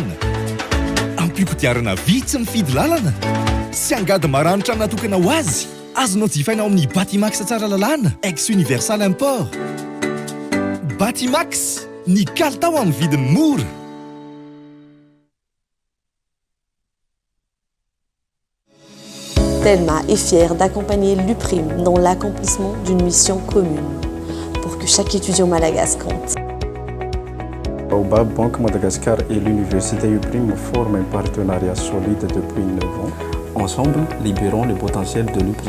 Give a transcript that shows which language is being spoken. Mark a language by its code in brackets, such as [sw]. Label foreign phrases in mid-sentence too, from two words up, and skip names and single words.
[mg] Ampio-kodiarana vitsy mifidy lalana sy angady maranitra natokana ho azy. Azonao jifaina amin'ny Batimax tsara lalàna ex Universal Import. Batimax, ny kalitao amin'ny vidiny mora. [fr] Telma est fière d'accompagner l'UPRIM dans l'accomplissement d'une mission commune pour que chaque étudiant malagasy compte. Baobab Banque Madagascar et l'université UPRIM forment un partenariat solide depuis 9 ans. Ensemble, libérons le potentiel de l'UPRIM.